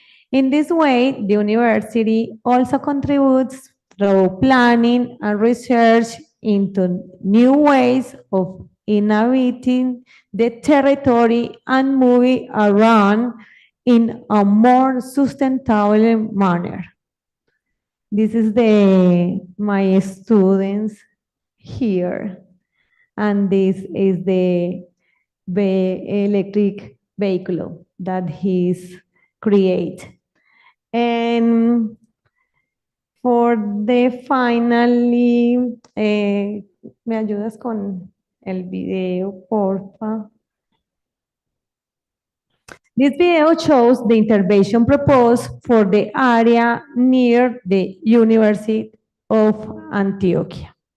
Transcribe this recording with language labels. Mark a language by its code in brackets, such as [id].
[en] In this way, the university also contributes through planning and research into new ways of inhabiting the territory and moving around in a more sustainable manner. This is my students here, and this is the electric vehicle that he's create. And for the finally, [es] ¿me ayudas con el video, porfa? [en] This video shows the intervention proposed for the area near the University of Antioquia.